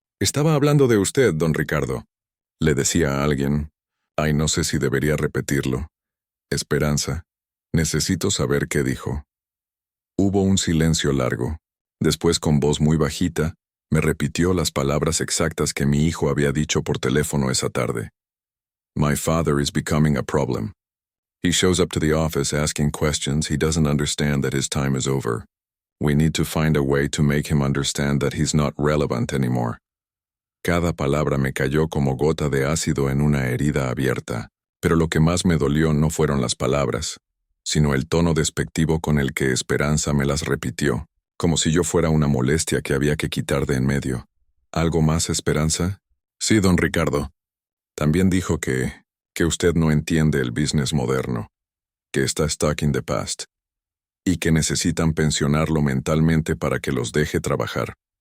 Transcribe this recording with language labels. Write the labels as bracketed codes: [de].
[es] Estaba hablando de usted, don Ricardo. Le decía a alguien. Ay, no sé si debería repetirlo. Esperanza, Necesito saber qué dijo. Hubo un silencio largo. Después, con voz muy bajita, me repitió las palabras exactas que mi hijo había dicho por teléfono esa tarde. [en] My father is becoming a problem. He shows up to the office asking questions he doesn't understand that his time is over. We need to find a way to make him understand that he's not relevant anymore. [es] Cada palabra me cayó como gota de ácido en una herida abierta, pero lo que más me dolió no fueron las palabras, sino el tono despectivo con el que Esperanza me las repitió, como si yo fuera una molestia que había que quitar de en medio. ¿Algo más, Esperanza? Sí, don Ricardo. También dijo que usted no entiende el business moderno, que está [en] stuck in the past, [es] y que necesitan pensionarlo mentalmente para que los deje trabajar.